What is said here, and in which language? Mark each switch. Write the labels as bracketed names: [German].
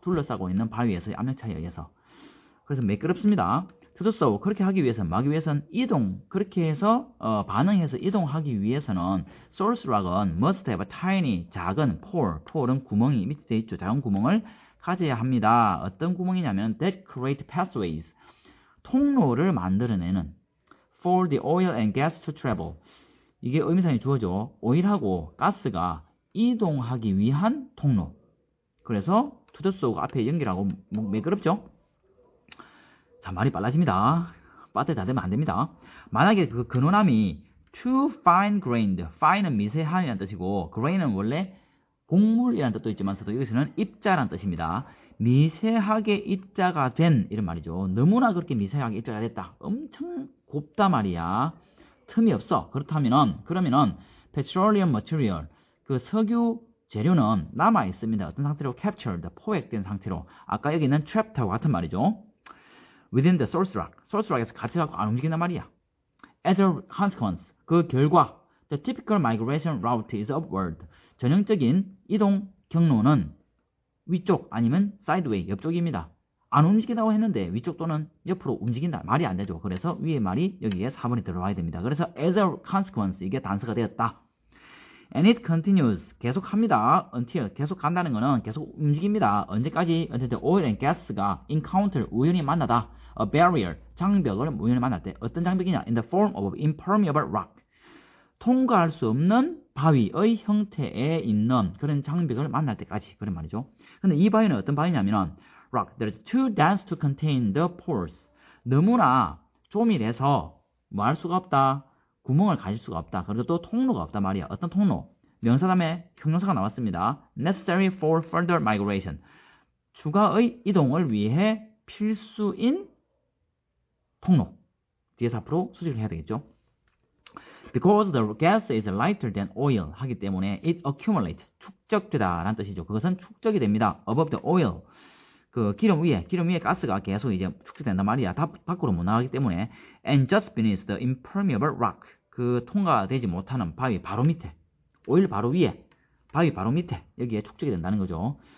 [Korean] 둘러싸고 있는 바위에서의 압력 차이에 의해서. 그래서 매끄럽습니다. [English] to do so, [Korean] 그렇게 하기 위해서는, 막기 위해서는 이동, 그렇게 해서 반응해서 이동하기 위해서는 source rock은 [English] must have a tiny, [Korean] 작은 pore은 구멍이 밑에 돼 있죠. 작은 구멍을 가져야 합니다. 어떤 구멍이냐면 [English] that create pathways, [Korean] 통로를 만들어내는 [English] for the oil and gas to travel. [Korean] 이게 의미상이 주어져. 오일하고 가스가 이동하기 위한 통로. 그래서 to do so 앞에 연결하고 매끄럽죠? 자, 말이 빨라집니다. 빠뜨 다 되면 안 됩니다. 만약에 그 근원암이 [English] too fine grained, [Korean] fine은 미세한이라는 뜻이고 grain은 원래 곡물이라는 뜻도 있지만서도 여기서는 입자라는 뜻입니다. 미세하게 입자가 된 이런 말이죠. 너무나 그렇게 미세하게 입자가 됐다. 엄청 곱다 말이야. 틈이 없어. 그러면은 [English] petroleum material, [Korean] 그 석유 재료는 남아 있습니다. 어떤 상태로? captured, 포획된 상태로. 아까 여기 있는 trapped하고 같은 말이죠. [English] within the source rock, [Korean] source rock에서 갇혀갖고 안 움직인단 말이야. [English] as a consequence, [Korean] 그 결과 [English] the typical migration route is upward. [Korean] 전형적인 이동 경로는 위쪽 아니면 sideways, 옆쪽입니다. 안 움직인다고 했는데 위쪽 또는 옆으로 움직인다. 말이 안 되죠. 그래서 위에 말이 여기에 4번이 들어와야 됩니다. 그래서 [English] as a consequence, [Korean] 이게 단서가 되었다. [English] And it continues, 계속합니다. [Korean] until, 계속 간다는 거는 계속 움직입니다. 언제까지? [English] until the oil and gas가 encounter, [Korean] 우연히 만나다. [English] a barrier, [Korean] 장벽을 우연히 만날 때. 어떤 장벽이냐? [English] in the form of impermeable rock. [Korean] 통과할 수 없는 바위의 형태에 있는 그런 장벽을 만날 때까지. 그런 말이죠. 근데 이 바위는 어떤 바위냐면은 [English] rock that is too dense to contain the pores. [Korean] 너무나 조밀해서 뭐 할 수가 없다. 구멍을 가질 수가 없다. 그리고 또 통로가 없단 말이야. 어떤 통로? 명사 다음에 형용사가 나왔습니다. [English] necessary for further migration. [Korean] 추가의 이동을 위해 필수인 통로. 뒤에서 앞으로 수식을 해야 되겠죠. [English] Because the gas is lighter than oil [Korean] 하기 때문에 [English] it accumulates, [Korean] 축적되다 라는 뜻이죠. 그것은 축적이 됩니다. [English] above the oil, [Korean] 그 기름 위에 가스가 계속 이제 축적된단 말이야. 다 밖으로 못 나가기 때문에. [English] And just beneath the impermeable rock, [Korean] 그 통과되지 못하는 바위 바로 밑에, 오일 바로 위에, 바위 바로 밑에 여기에 축적이 된다는 거죠.